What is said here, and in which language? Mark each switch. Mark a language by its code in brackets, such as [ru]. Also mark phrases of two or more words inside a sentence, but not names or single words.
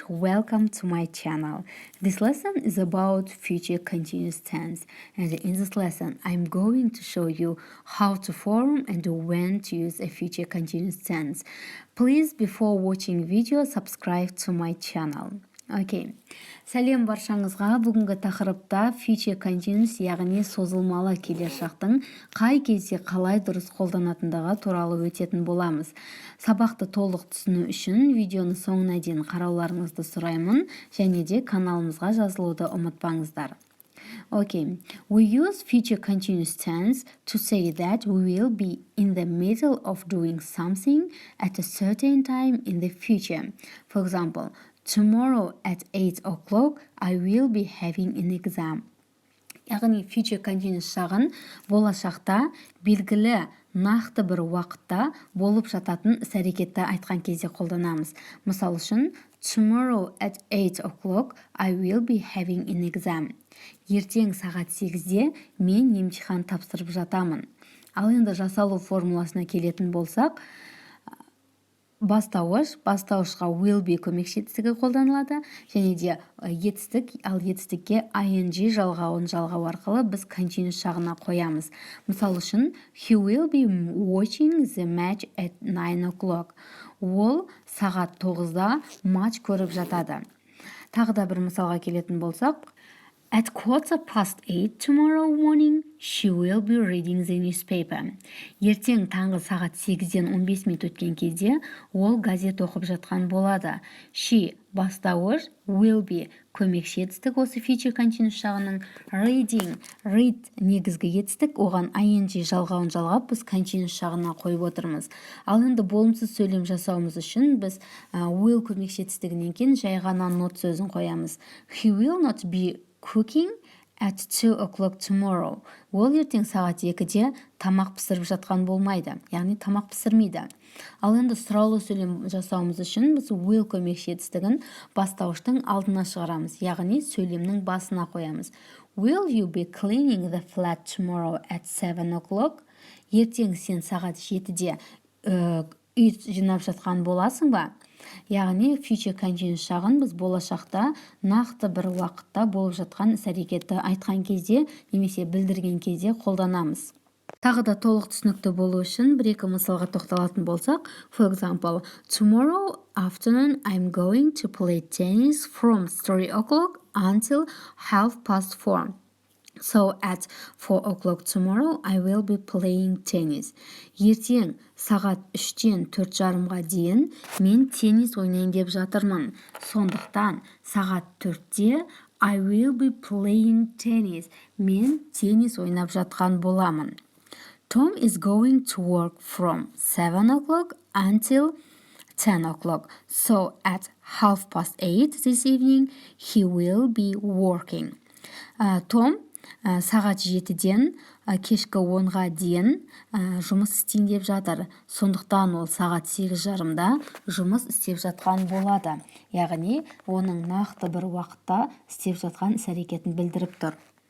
[en] Welcome to my channel. This lesson is about future continuous tense, and in this lesson I'm going to show you how to form and when to use a future continuous tense. Please, before watching video, subscribe to my channel. [kk] Окей. Сәлем баршаңызға. Бүгінгі тақырыпта [en] future continuous, [kk] яғни созылмалы келешектің қай кезде қалай дұрыс қолданатындығы туралы өтетін боламыз. Сабақты толық түсіну үшін видеоны соңына дейін қарауларыңызды сұраймын, және де каналымызға жазылуды ұмытпаңыздар. [en] Okay, we use future continuous tense to say that we will be in the middle of doing something at a certain time in the future. For example, tomorrow at 8 o'clock I will be having an exam. [kk] Яғни [en] future continuous [kk] шағын болашақта белгілі нақты бір уақытта болып жататын іс-әрекетті айтқан кезде қолданамыз. Мысал үшін, [en] tomorrow at 8 o'clock I will be having an exam. [kk] Ертең сағат 8-де мен емтихан тапсырып жатамын. Ал енді жасалу формуласына келетін болсақ, бастауышқа [en] will be [kk] көмекші етістігі қолданылады, және де етістік, ал етістікке ing жалғауын жалғау арқылы біз continuous шағына қоямыз. Мысал үшін, [en] he will be watching the match at 9 o'clock. [kk] Ол сағат 9-да матч көріп жатады. Тағы да бір мысалға келетін болсақ, [en] at 8:15 tomorrow morning, she will be reading the newspaper. [kk] Ертең таңғы сағат 8-ден 15 минут өткен кезде ол газет оқып жатқан болады. She бастауыш, [en] will be [kk] көмекші етістік осы [en] future continuous [kk] шағының. Read негізгі етістік, оған ing жалғауын жалғап біз continuous шағына қойып отырмыз. Ал енді болымсыз сөйлем жасауымыз үшін біз will көмекші етістігінен кейін жай ғана not сөзін қоямыз. [en] He will not be cooking at 2 o'clock tomorrow. [kk] Ол ертең сағат 2-де тамақ пісіріп жатқан болмайды, яғни тамақ пісірмейді. Ал енді сұраулы сөйлем жасауымыз үшін біз will көмекші етістігін бастауыштың алдына шығарамыз, яғни сөйлемнің басына қоямыз. [en] Will you be cleaning the flat tomorrow at 7 o'clock? [kk] Ертең сен сағат 7-де үй жинап жатқан боласың ба? Яғни [en] future continuous [kk] шағын біз болашақта нақты бір уақытта болып жатқан іс-әрекетті айтқан кезде немесе білдірген кезде қолданамыз. Тағы да толық түсінікті болу үшін бір-екі мысалға тоқталатын болсақ, [en] for example, tomorrow afternoon I'm going to play tennis from 3 o'clock until 4:30. So at 4 o'clock tomorrow I will be playing tennis. [kk] Ертең сағат 3-тен 4:30-ға дейін мен теннис ойнайын деп жатырмын. Сондықтан сағат 4-те [en] I will be playing tennis. [kk] Мен теннис ойнап жатқан боламын. [en] Tom is going to work from 7 o'clock until 10 o'clock. So at 8:30 this evening he will be working. [kk] Том сағат 7-ден кешкі 10-ға дейін жұмыс істейін деп жатыр. Сондықтан ол сағат 8:30-да жұмыс істеп жатқан болады. Яғни, оның нақты бір уақытта істеп жатқан іс-әрекетін білдіріп тұр.